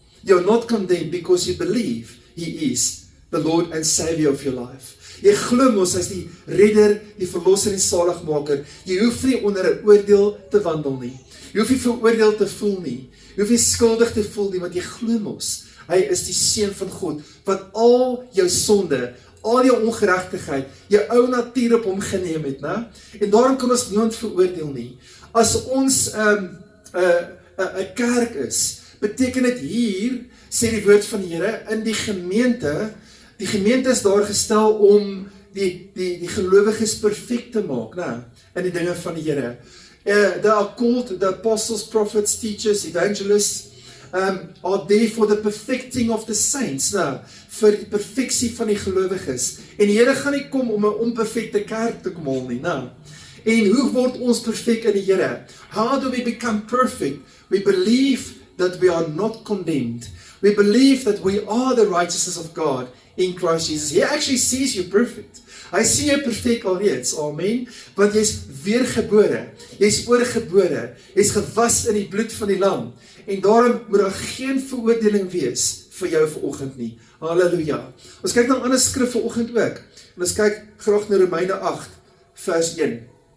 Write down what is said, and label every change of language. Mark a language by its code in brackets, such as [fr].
[en] You are not condemned because you believe He is the Lord and Savior of your life. [af] Jy glo mos, hy is die redder, die verlosser en saligmaker. Jy hoef nie onder 'n oordeel te wandel nie. Jy hoef nie veroordeel te voel nie. Jy hoef nie skuldig te voel nie, want jy glo mos. Hy is die Seun van God, wat al jou sonde, al jou ongeregtigheid, jou ou natuur op hom geneem het, né? En daarom kan ons niemand veroordeel nie. As ons 'n kerk is, beteken dit hier, sê die woord van die Here, in die gemeente is daar gestel om die gelowiges perfek te maak, né? In die dinge van die Here. [en] They are called the apostles, prophets, teachers, evangelists, are there for the perfecting of the saints, [af] nou, vir die perfeksie van die gelowiges. En die Here gaan nie kom om 'n onperfekte kerk te kom haal nie, nou. En hoe word ons perfek in die Here? [en] How do we become perfect? We believe that we are not condemned. We believe that we are the righteousness of God in Christ Jesus. He actually sees you perfect. [af] Hy sien jou perfek alreeds, amen, want jy's weergebore, jy's oorgebore, jy's gewas in die bloed van die lam, en daarom moet daar geen veroordeling wees vir jou vanoggend nie. Halleluja. Ons kyk na 'n ander skrif vanoggend ook, en ons kyk graag na Romeine 8 vers 1.